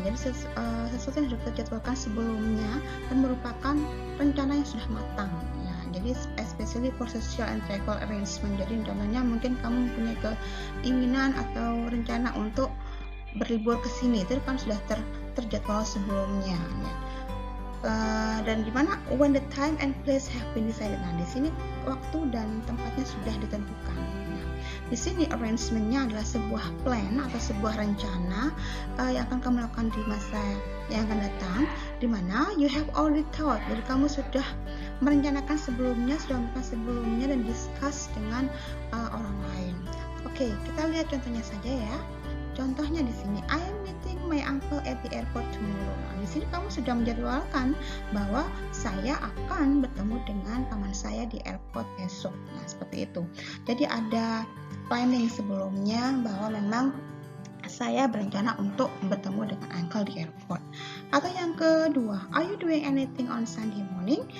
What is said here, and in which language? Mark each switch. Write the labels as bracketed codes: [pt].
[id] Jadi sesuatu yang sudah terjadwalkan sebelumnya dan merupakan rencana yang sudah matang ya. Jadi [en] especially for social and travel arrangement. [id] Jadi contohnya mungkin kamu mempunyai keinginan atau rencana untuk berlibur ke sini, itu kan sudah terjadwal sebelumnya ya. Dan dimana [en] when the time and place have been decided. [id] Nah, di sini waktu dan tempatnya sudah ditentukan. Di sini arrangement-nya adalah sebuah plan atau sebuah rencana yang akan kamu lakukan di masa yang akan datang, di mana [en] you have already thought. [id] Jadi kamu sudah merencanakan sebelumnya, dan discuss dengan orang lain. Oke, kita lihat contohnya saja ya. Contohnya di sini, [en] I am meeting my uncle at the airport tomorrow. [id] Nah, di sini kamu sudah menjadwalkan bahwa saya akan bertemu dengan paman saya di airport besok. Nah, seperti itu. Jadi ada planning sebelumnya bahwa memang saya berencana untuk bertemu dengan uncle di airport. Atau yang kedua, [en] are you doing anything on Sunday morning?